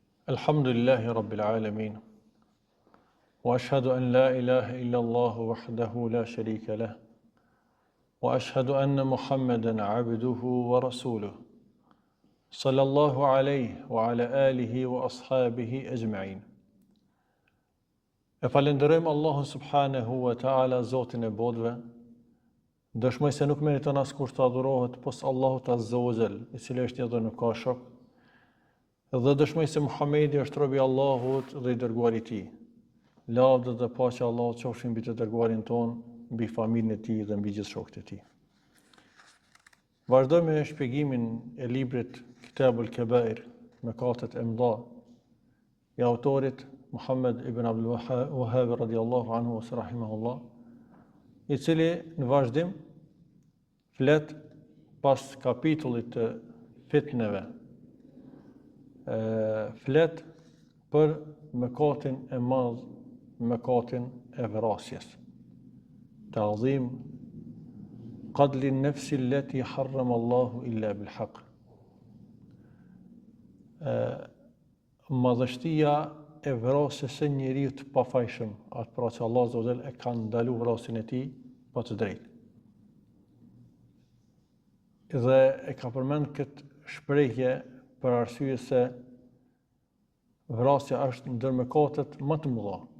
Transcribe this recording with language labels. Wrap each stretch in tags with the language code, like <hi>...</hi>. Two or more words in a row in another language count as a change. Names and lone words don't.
<ar>الحمد لله رب العالمين. وأشهد أن لا إله إلا الله وحده لا شريك له. وأشهد أن محمدا عبده ورسوله. صلى الله عليه وعلى آله وأصحابه أجمعين.</ar> <sq>E falenderojmë Allahun</sq> <ar>سبحانه وتعالى,</ar> <sq>Zotin e bodhve. Dëshmoj se nuk meriton askush të adhurohet pos Allahut</sq> <ar>عز وجل,</ar> <sq>i cili është një dhe nuk ka shok. Dhe dëshmoj se Muhamedi është robi i Allahut dhe i dërguari i tij. Lavdë dhe paqja e Allahut qofshin mbi të dërguarin ton, mbi familjen e tij dhe mbi gjithë shokët e tij. Vazhdojmë me shpjegimin e librit Kitabul Kabair, mëkatet e mëdha, i autorit Muhammed ibn Abdul Wahhab</sq> <ar>رضي الله عنه ورحمه الله,</ar> <sq>i cili në vazhdim flet pas kapitullit të fitneve, flet për mëkatin e madh, mëkatin e vrasjes.</sq> <ar>تعظيم قتل النفس التي حرم الله إلا بالحق.</ar> <sq>Madhështia e vrasjes së njeriu të pafajshëm, atë pra që Allah</sq> <ar>عز وجل</ar> <sq>e ka ndaluar vrasjen e tij pa të drejtë. Dhe e ka përmend këtë shprehje për arsye se vrasja është ndër mëkatet më të mëdha.</sq>